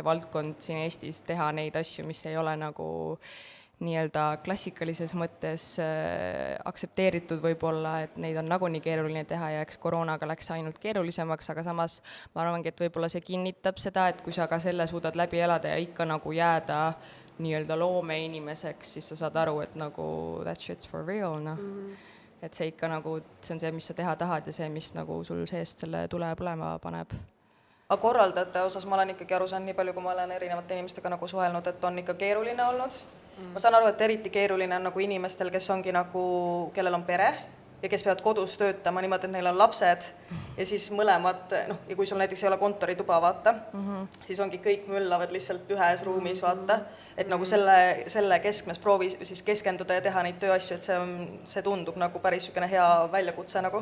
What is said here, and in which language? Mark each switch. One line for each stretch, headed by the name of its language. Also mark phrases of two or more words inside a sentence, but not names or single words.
Estonian: valdkond siin Eestis teha neid asju, mis ei ole nagu nii-öelda klassikalises mõttes aktsepteeritud võib-olla, et neid on nagunii keeruline teha ja eks koroonaga läks ainult keerulisemaks, aga samas ma arvangi, et võib-olla see kinnitab seda, et kui sa ka selle suudad läbi elada ja ikka nagu jääda nii-öelda loomeinimeseks, siis sa saad aru, et nagu
English: that shit's for real,
Estonian: et see ikka nagu, see on see, mis sa teha tahad ja see, mis nagu sul seest selle tule põlema paneb. Aga korraldajate osas ma olen ikkagi aru saanud, nii palju kui ma olen erinevate inimestega nagu suhelnud, et on ikka keeruline olnud. Ma saan aru, et eriti keeruline on nagu inimestel, kes ongi nagu, kellel on pere ja kes peavad kodus töötama niimoodi, et neil on lapsed ja siis mõlemad, noh, ja kui sul näiteks ei ole kontorituba, vaata, siis ongi kõik möllavad lihtsalt ühes ruumis, vaata, et nagu selle keskmes proovi siis keskenduda ja teha neid tööasju, et see tundub nagu päris niisugune hea väljakutse nagu.